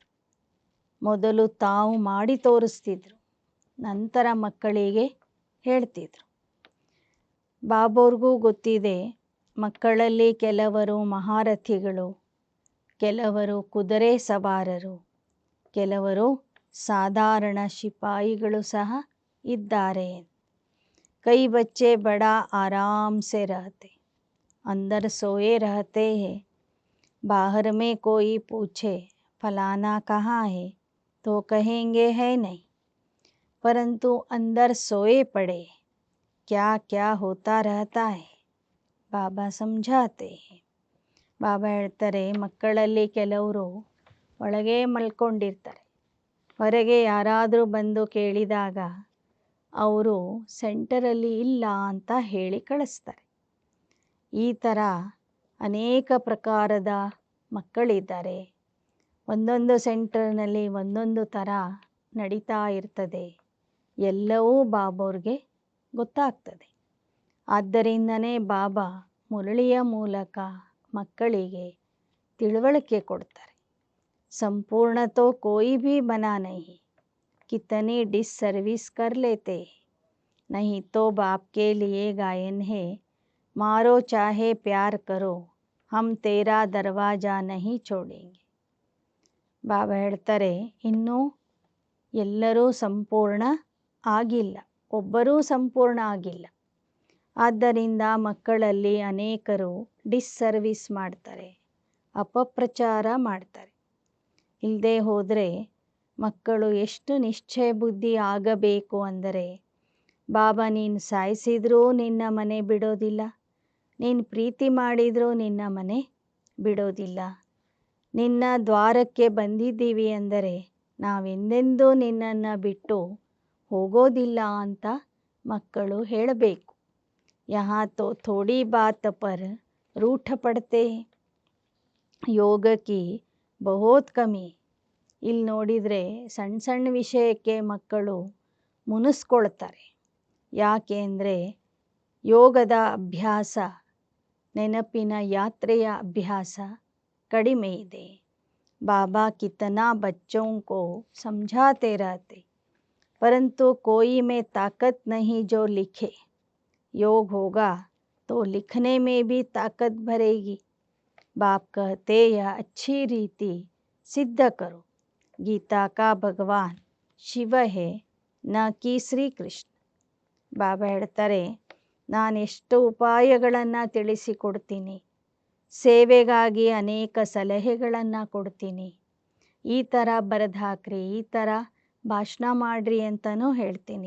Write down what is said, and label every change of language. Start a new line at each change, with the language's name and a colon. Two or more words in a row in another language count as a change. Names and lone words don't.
Kannada: ಮೊದಲು ತಾವು ಮಾಡಿ ತೋರಿಸ್ತಿದ್ರು, ನಂತರ ಮಕ್ಕಳಿಗೆ ಹೇಳ್ತಿದ್ರು. ಬಾಬೋರ್ಗೂ ಗೊತ್ತಿದೆ, ಮಕ್ಕಳಲ್ಲಿ ಕೆಲವರು ಮಹಾರಥಿಗಳು, ಕೆಲವರು ಕುದುರೆ ಸವಾರರು, ಕೆಲವರು ಸಾಧಾರಣ ಸಿಪಾಯಿಗಳು ಸಹ ಇದ್ದಾರೆ.
Hindi: कई बच्चे बड़ा आराम से रहते, अंदर सोए रहते हैं. बाहर में कोई पूछे फलाना कहाँ है तो कहेंगे है नहीं, परंतु अंदर सोए पड़े क्या क्या होता रहता है. ಬಾಬಾ ಸಮझाते हैं.
Kannada: ಬಾಬಾ ಹೇಳ್ತಾರೆ, ಮಕ್ಕಳಲ್ಲಿ ಕೆಲವರು ಒಳಗೆ ಮಲ್ಕೊಂಡಿರ್ತಾರೆ. ಹೊರಗೆ ಯಾರಾದರೂ ಬಂದು ಕೇಳಿದಾಗ ಅವರು ಸೆಂಟರಲ್ಲಿ ಇಲ್ಲ ಅಂತ ಹೇಳಿ ಕಳಿಸ್ತಾರೆ. ಈ ಥರ ಅನೇಕ ಪ್ರಕಾರದ ಮಕ್ಕಳಿದ್ದಾರೆ. ಒಂದೊಂದು ಸೆಂಟರ್ನಲ್ಲಿ ಒಂದೊಂದು ಥರ ನಡೀತಾ ಇರ್ತದೆ. ಎಲ್ಲವೂ ಬಾಬೋರ್ಗೆ ಗೊತ್ತಾಗ್ತದೆ. ಆದ್ದರಿಂದನೇ ಬಾಬಾ ಮುರಳಿಯ ಮೂಲಕ ಮಕ್ಕಳಿಗೆ ತಿಳುವಳಿಕೆ ಕೊಡ್ತಾರೆ.
Hindi: संपूर्ण तो कोई भी बना नहीं, कितनी डिस सर्विस कर लेते, नहीं तो बाप के लिए गायन है, मारो चाहे प्यार करो, हम तेरा दरवाजा नहीं छोड़ेंगे.
Kannada: ಬಾಬಾ ಹೇಳ್ತಾರೆ, ಇನ್ನೂ ಎಲ್ಲರೂ ಸಂಪೂರ್ಣ ಆಗಿಲ್ಲ, ಒಬ್ಬರೂ ಸಂಪೂರ್ಣ ಆಗಿಲ್ಲ. ಆದ್ದರಿಂದ ಮಕ್ಕಳಲ್ಲಿ ಅನೇಕರು ಡಿಸ್ಸರ್ವಿಸ್ ಮಾಡ್ತಾರೆ, ಅಪಪ್ರಚಾರ ಮಾಡ್ತಾರೆ. ಇಲ್ಲದೆ ಹೋದರೆ ಮಕ್ಕಳು ಎಷ್ಟು ನಿಶ್ಚಯ ಬುದ್ಧಿ ಆಗಬೇಕು ಅಂದರೆ, ಬಾಬಾ ನೀನು ಸಾಯಿಸಿದ್ರೂ ನಿನ್ನ ಮನೆ ಬಿಡೋದಿಲ್ಲ, ನೀನು ಪ್ರೀತಿ ಮಾಡಿದರೂ ನಿನ್ನ ಮನೆ ಬಿಡೋದಿಲ್ಲ, ನಿನ್ನ ದ್ವಾರಕ್ಕೆ ಬಂದಿದ್ದೀವಿ ಅಂದರೆ ನಾವೆಂದೆಂದೂ ನಿನ್ನನ್ನು ಬಿಟ್ಟು ಹೋಗೋದಿಲ್ಲ ಅಂತ ಮಕ್ಕಳು ಹೇಳಬೇಕು.
Hindi: यहाँ तो थोड़ी बात पर रूठ पड़ते, योग की बहुत कमी.
Kannada: ಇಲ್ಲಿ ನೋಡಿದರೆ ಸಣ್ಣ ಸಣ್ಣ ವಿಷಯಕ್ಕೆ ಮಕ್ಕಳು ಮುನಿಸ್ಕೊಳ್ತಾರೆ. ಯಾಕೆ ಅಂದರೆ ಯೋಗದ ಅಭ್ಯಾಸ, ನೆನಪಿನ ಯಾತ್ರೆಯ ಅಭ್ಯಾಸ ಕಡಿಮೆ ಇದೆ.
Hindi: ಬಾಬಾ ಕಿतना बच्चों को समझाते रहते, परंतु कोई में ताकत नहीं जो लिखे. योग होगा तो लिखने में भी ताकत भरेगी. बाप कहते यह अच्छी रीति सिद्ध करो. गीता का भगवान शिव है न कि श्रीकृष्ण.
Kannada: ಬಾಬಾ ಹೇಳ್ತಾರೆ, ನಾನೆಷ್ಟು ಉಪಾಯಗಳನ್ನು ತಿಳಿಸಿಕೊಡ್ತೀನಿ, ಸೇವೆಗಾಗಿ ಅನೇಕ ಸಲಹೆಗಳನ್ನು ಕೊಡ್ತೀನಿ, ಈ ಥರ ಬರೆದು ಹಾಕ್ರಿ, ಈ ಥರ ಭಾಷಣ ಮಾಡಿರಿ ಅಂತಲೂ ಹೇಳ್ತೀನಿ.